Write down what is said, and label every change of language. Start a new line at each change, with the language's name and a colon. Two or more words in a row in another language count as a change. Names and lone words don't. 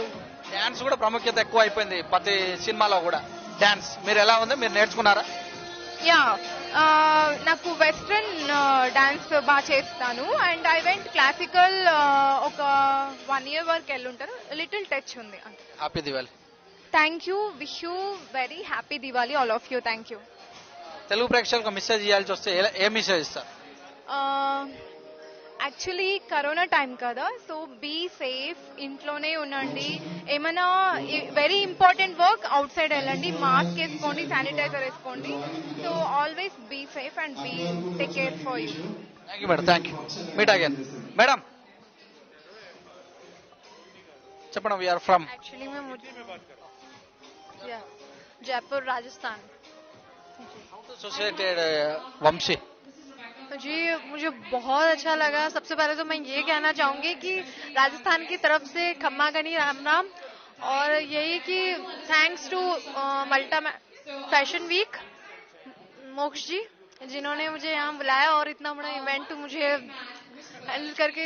Telugu: డాన్స్ కూడా ప్రాముఖ్యత ఎక్కువ అయిపోయింది ప్రతి సినిమాలో కూడా. డాన్స్ మీరు ఎలా ఉంది, మీరు నేర్చుకున్నారా? యా, నాకు వెస్ట్రన్ డాన్స్ బాగా చేస్తాను
English: and I went classical
Telugu: ఒక 1 year వరకు వెళ్ళుంటాను.
English: little touch ఉంది. Happy Diwali. Thank you. Wish you very happy Diwali all of you. Thank you.
Telugu: తెలుగు ప్రేక్షకులకు మెసేజ్ ఇవ్వాల్సి వస్తే ఏ మెసేజ్ ఇస్తారు? యాక్చువల్లీ కరోనా టైం కదా,
English: so be safe,
Telugu: ఇంట్లోనే ఉండండి. ఏమైనా
English: very important work outside
Telugu: వెళ్ళండి, మాస్క్ వేసుకోండి, శానిటైజర్ వేసుకోండి.
English: So always be safe and be take care for you. Thank you madam. Thank you. Meet again.
Telugu: మేడం చెప్పండి
English: we are from
Hindi: एक्चुअली मैं मुझे जयपुर राजस्थान
Telugu: అసోసియేటెడ్ వంశీ.
Hindi: जी मुझे बहुत अच्छा लगा. सबसे पहले तो मैं ये कहना चाहूंगी कि राजस्थान की तरफ से
Marwari: खम्मा गनी
Hindi: राम राम, और यही कि
English: thanks to
Hindi: मल्टा फैशन वीक मोक्ष जी जिन्होंने मुझे यहाँ बुलाया और इतना बड़ा इवेंट मुझे हैंडल करके.